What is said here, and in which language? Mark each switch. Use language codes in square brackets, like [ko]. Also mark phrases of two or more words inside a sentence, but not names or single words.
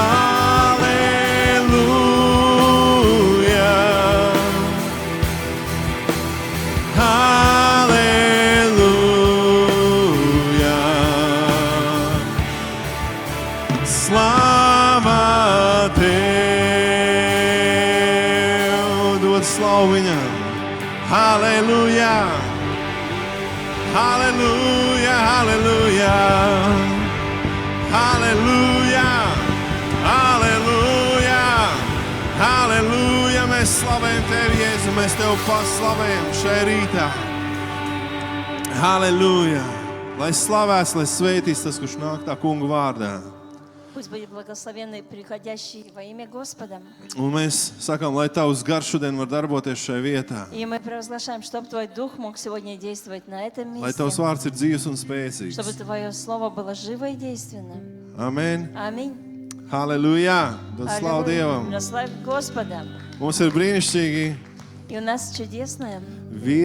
[ru] Аллилуйя, аллилуйя. [lv] Слава Tev, dod slavu Viņam. Halleluja, halleluja, halleluja, halleluja, halleluja, halleluja. Mēs slavējam Tevi, Jēzu, mēs Tev paslavējam šajā rītā. Halleluja. Lai slavēts, lai svētīts tas, kurš nāk tā kunga vārdā. [ru] Пусть будет благословенный приходящий во имя Господа. [lv] Un mēs sakām, lai Tavs gars šodien var darboties šajā vietā. [ru] И мы провозглашаем, чтобы Твой Дух мог сегодня действовать на этом [lv] Lai Tavs [ru] месте. [lv] vārds ir dzīvs un spēcīgs. [ru] Чтобы Твое Слово было живо и действенным. [lv] Amen. [ru] Аминь. [lv] Halleluja. Dod slavu Dievam. [ru] Прославь Господа. [lv] Mums ir brīnišķīgi [ru] И у нас чудесное [lv] vīri.